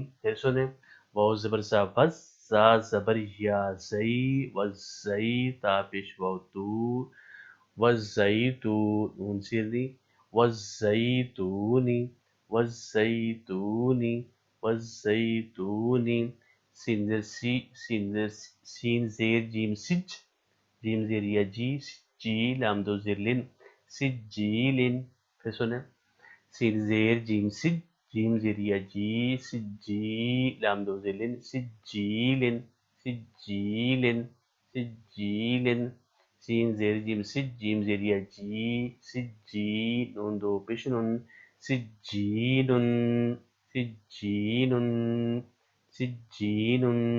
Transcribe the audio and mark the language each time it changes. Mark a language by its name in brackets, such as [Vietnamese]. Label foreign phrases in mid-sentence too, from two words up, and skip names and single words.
[Urdu] پھر سنیں واو زبر زا وز، زا زبر یا زئی، والزئی، تا پیش واو تو، والزیتو، نون زر نی، والزیتونی، والزیتونی، والزیتونی. سین زیر سی، سین زیر جیم سج، جیم زیر یا جی، جی، لام دو زر لن، سجیل، پھر سنیں سین زیر جیم سج، جیم زیر یا جی، سجی لام دو زلن، سجیل سجیل سجیل، سین زیر جیم سج، جیم زیر یا جی، سجی نون دو پیش نون، سجین سجین سجین،